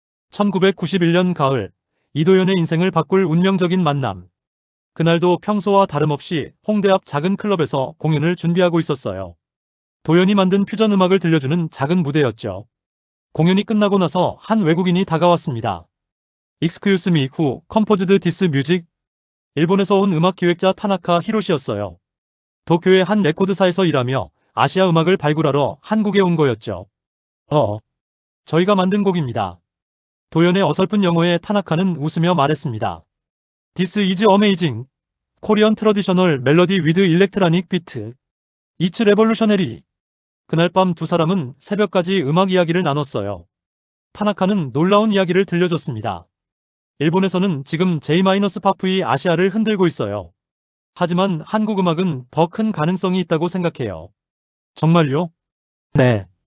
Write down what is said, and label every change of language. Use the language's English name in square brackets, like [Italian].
[Korean] 1991년 가을, 이도현의 인생을 바꿀 운명적인 만남. 그날도 평소와 다름없이 홍대 앞 작은 클럽에서 공연을 준비하고 있었어요. 도현이 만든 퓨전 음악을 들려주는 작은 무대였죠. 공연이 끝나고 나서 한 외국인이 다가왔습니다. [English] Excuse me, who composed this music? [Korean] 일본에서 온 음악 기획자 타나카 히로시였어요. 도쿄의 한 레코드사에서 일하며 아시아 음악을 발굴하러 한국에 온 거였죠. 저희가 만든 곡입니다. 도현의 어설픈 영어에 타나카는 웃으며 말했습니다. [English] This is amazing. Korean traditional melody with electronic beat. It's revolutionary. [Korean] 그날 밤 두 사람은 새벽까지 음악 이야기를 나눴어요. 타나카는 놀라운 이야기를 들려줬습니다. 일본에서는 지금 J-팝이 아시아를 흔들고 있어요. 하지만 한국 음악은 더 큰 가능성이 있다고 생각해요. 정말요? 네.